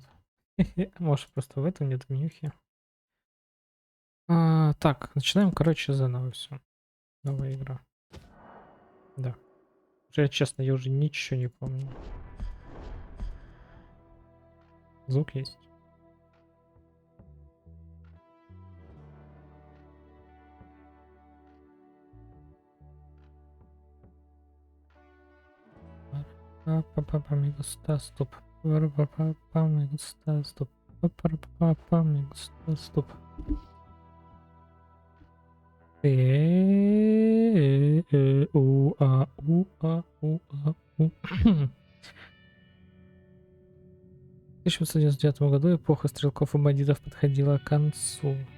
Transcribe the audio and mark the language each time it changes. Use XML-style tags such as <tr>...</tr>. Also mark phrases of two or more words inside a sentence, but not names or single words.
<ru>Может, просто в этом нет менюхи. Так, начинаем, короче, заново все. Новая игра. Да. Уже, честно, я уже ничего не помню. Звук есть. Па-па-па,</ru> <es>me gusta,</es> <ru>стоп. Па-па-па,</ru> <es>me gusta,</es> <ru>стоп. Па-па-па,</ru> <es>me gusta,</es> <ru>стоп. У. 1899 году эпоха стрелков и бандитов подходила к концу.</ru>